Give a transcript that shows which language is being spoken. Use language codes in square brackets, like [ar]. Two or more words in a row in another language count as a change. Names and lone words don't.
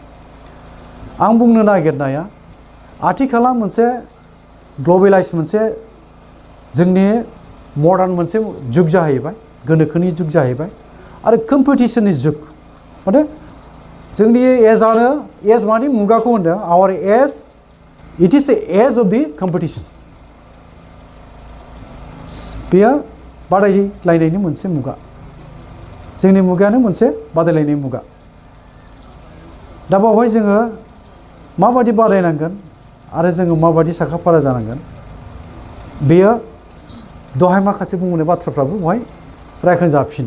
[brx] आं बुंनो नागिरनाया, आथिखाला मोनसे ग्लबेलाइज मोनसे जोंनि मडार्न मोनसे जुग जाहैबाय, गोनोखोनि जुग जाहैबाय, आरो कम्पिटिशननि जुग। माने जोंनि एज माने मुगाखौ होनदों, आवार एज, [en] it is the age of the competition. [brx] बेयो बादायलायनायनि मोनसे मुगा, जोंनि मुगायानो मोनसे बादायलायनायनि मुगा। दा बावहाय जोङो माबायदि बादायनांगोन आरो जोङो माबायदि साखाफारा जानांगोन, बेयो दहाय माखासे बुंबोनाय बाथ्राफ्राबो बेवहाय रायखांजाफिनो।